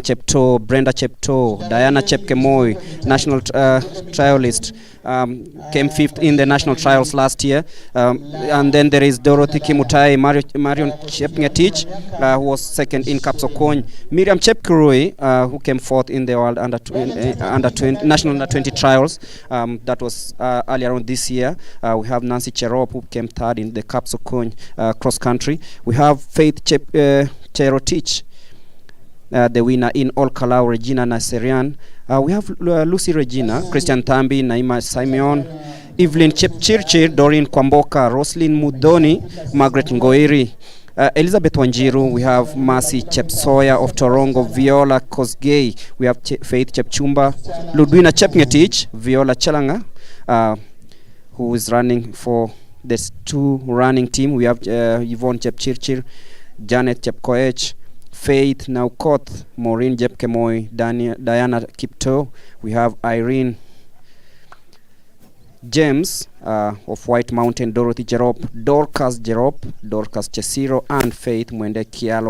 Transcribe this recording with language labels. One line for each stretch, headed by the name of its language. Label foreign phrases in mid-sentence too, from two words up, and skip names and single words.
English: Chepto, Brenda Chepto, Diana Chepkemoi, national trialist, came 5th in the national trials last year, and then there is Dorothy Kimutai, Marion Chepngetich, who was 2nd in Kapsokony, Miriam Chepkurui, who came 4th in the world under 20 national under 20 trials, that was earlier on this year. We have Nancy Cherop, who came 3rd in the Kapsokony cross country. We have Faith Cherotich, the winner in All Kalau, Regina Naserian. We have Lucy Regina, Christian Thambi, Naima Simeon, Evelyn Chepchirchir, Doreen Kwamboka, Roslyn Mudoni, Margaret Ngoiri, Elizabeth Wanjiru. We have Mercy Chepsoya of Torongo, Viola Kosgei. We have Faith Chepchumba, Ludwina Chepngetich, Viola Chelanga, who is running for this 2 running team. We have Yvonne Chepchirchir, Janet Chepkoech, Faith Naukoth, Maureen Chepkemoi, Diana Kipto. We have Irene James of White Mountain, Dorothy Jerop, Dorcas Chesiro, and Faith Mwende Kialo.